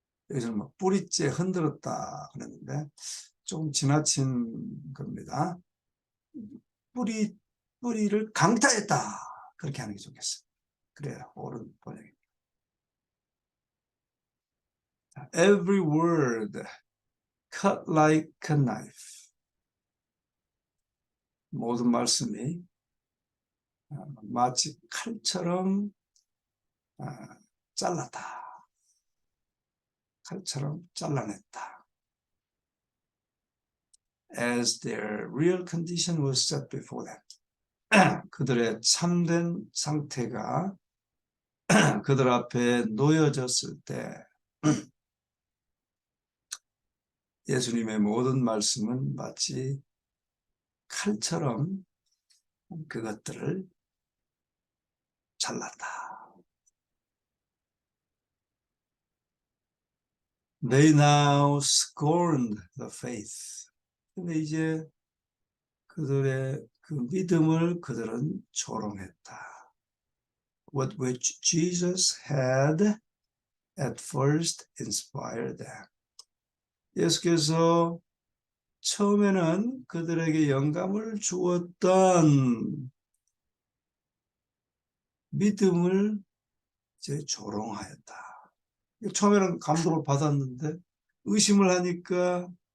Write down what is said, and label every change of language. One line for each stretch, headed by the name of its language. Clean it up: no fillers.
Korean: 여기서는 뭐 뿌리째 흔들었다 그랬는데 좀 지나친 겁니다. 뿌리를 강타했다. 그렇게 하는 게 좋겠어요. 그래야 옳은 번역입니다.
English: Every word cut like a knife.
Korean: 모든 말씀이 마치 칼처럼 잘랐다. 칼처럼 잘라냈다.
English: As their real condition was set before them.
Korean: 그들의 참된 상태가 그들 앞에 놓여졌을 때 예수님의 모든 말씀은 마치 칼처럼 그것들을 잘랐다.
English: They now scorned the faith.
Korean: 근데 이제 그들의 그 믿음을 그들은 조롱했다.
English: What which Jesus had at first inspired them.
Korean: 예수께서 처음에는 그들에게 영감을 주었던 믿음을 이제 조롱하였다. 처음에는 감동을 받았는데 의심을 하니까